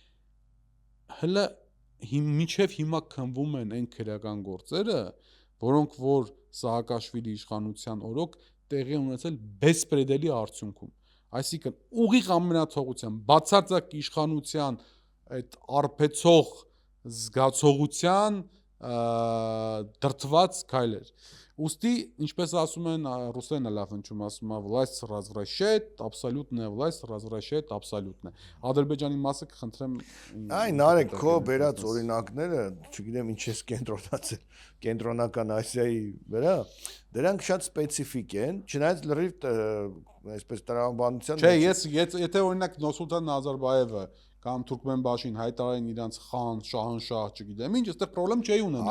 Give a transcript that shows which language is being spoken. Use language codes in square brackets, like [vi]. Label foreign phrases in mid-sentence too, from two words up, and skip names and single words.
[hy] Հələ մինչև հիմա քնվում են այն քրեական գործերը, որոնք որ Սաակաշվիլի իշխանության օրոք տեղի ունեցել բեսպրեդելի արդյունքում։ Այսինքն ուղիղ ամենաթողության, բացարձակ իշխանության այդ արբեցող զգացողության դրդված քայլեր։ Ոստի, ինչպես ասում են ռուսերենը լավ հնչում, ասում է [ru] власть развращает, абсолютная власть развращает абсолютно։ [hy] Ադրբեջանի մասը կխնդրեմ Այն Նարեկ քո բերած օրինակները, չգիտեմ ինչ ես կենտրոնացել, կենտրոնական Ասիայի վրա, դրանք շատ սպეციფიկ են, չնայած լրիվ այսպես տրամաբանության Չէ, եթե օրինակ Նոսուլտան Նազարբաևը կամ Թուրքմենբաշին հայտարարեն իրանց խան, շահանշահ, չգիտեմ ինչ, այստեղ խնդրեմ չի ունենա։